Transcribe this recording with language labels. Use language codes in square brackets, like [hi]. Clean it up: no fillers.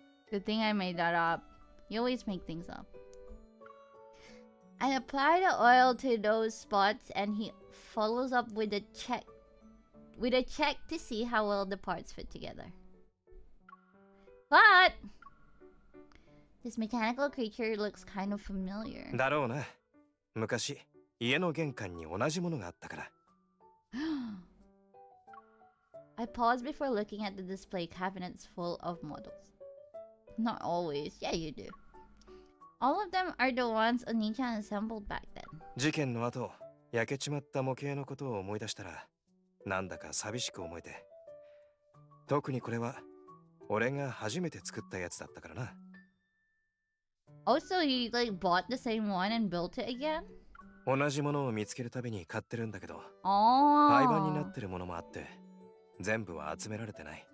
[en] Good thing I made that up. You always make things up. I apply the oil to those spots and he follows up with a check to see how well the parts fit together. But this mechanical creature looks kind of familiar. [ja] だろうな。昔、家の玄関に同じものがあったから。 [en] I pause before looking at the display cabinets full of models. Not always. Yeah, you do. All of them are the ones Oniichaan assembled back then. [ja] 事件の後、焼けちまった模型のことを思い出したら、なんだか寂しく思えて。特にこれは、俺が初めて作ったやつだったからな。 [en] Also, he like bought the same one and built it again? [ja] 同じものを見つけるたびに買ってるんだけど、 [en] Oh. [ja] 廃盤になってるものもあって、全部は集められてない。